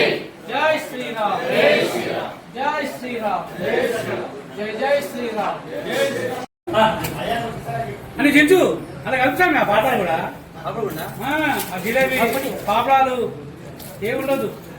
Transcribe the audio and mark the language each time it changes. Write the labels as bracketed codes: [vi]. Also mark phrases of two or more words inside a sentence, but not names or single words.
[hi] जय श्री राम, जय श्री राम, जय श्री राम, जय श्री राम, जय जय श्री राम, जय श्री राम। [te] అని చెంచు అలా కలుపుతాం ఆ పాటలు కూడా అప్పుడు కూడా ఆ జిలేబీ పాపడాలు ఏముండదు